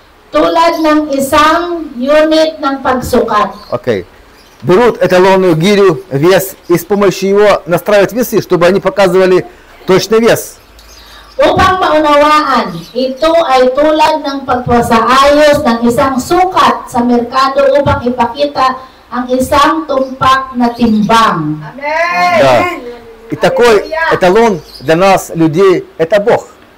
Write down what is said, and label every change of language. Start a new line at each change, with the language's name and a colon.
Filipino: Tulad ng isang unit ng pagsukat.
English: Окей.
Russian: Берут эталонную гирю, вес, и с помощью его настраивают весы, чтобы они показывали точный вес.
Filipino: Upang maunawaan, ito ay tulad ng pagpasaayos ng isang sukat sa merkado upang ipakita ang isang tumpak na timbang.
Russian: Да. И такой эталон для нас, людей, это Бог.